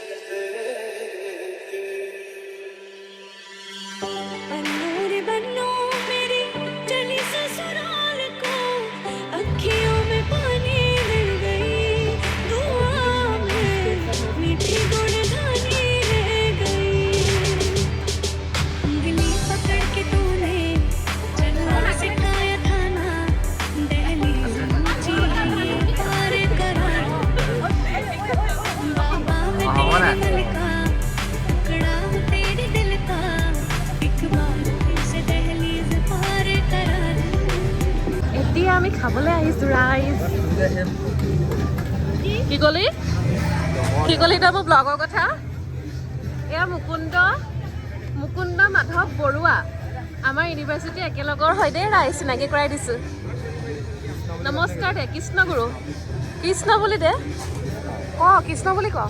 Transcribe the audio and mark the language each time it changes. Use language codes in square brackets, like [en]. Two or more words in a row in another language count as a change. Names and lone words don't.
[hi] अन्नूरी बन्नो मेरी चली ससुराल को, अखियों में पानी मिल गई, दुआ में मीठी गुड़धानी रह गई, उंगली पकड़ के तूने चलना सिखाया था ना, दहलीज ऊंची पार करा, बाबा मैं तेरे दिल का टुकड़ा हूँ, तेरे दिल का एक बार फिर से दहलीज पार करा। [as] এতিয়া আমি খাবলৈ আহিছোঁ ৰাইজ কি ক'লি তই মোৰ ব্লগৰ কথা এয়া মুকুন্দ মাধৱ বৰুৱা আমাৰ ইউনিভাৰ্চিটি একেলগৰ হয় দেই ৰাইজ চিনাকি কৰাই দিছোঁ নমস্কাৰ দে কৃষ্ণগুৰু কৃষ্ণ বুলি দে কৃষ্ণ বুলি ক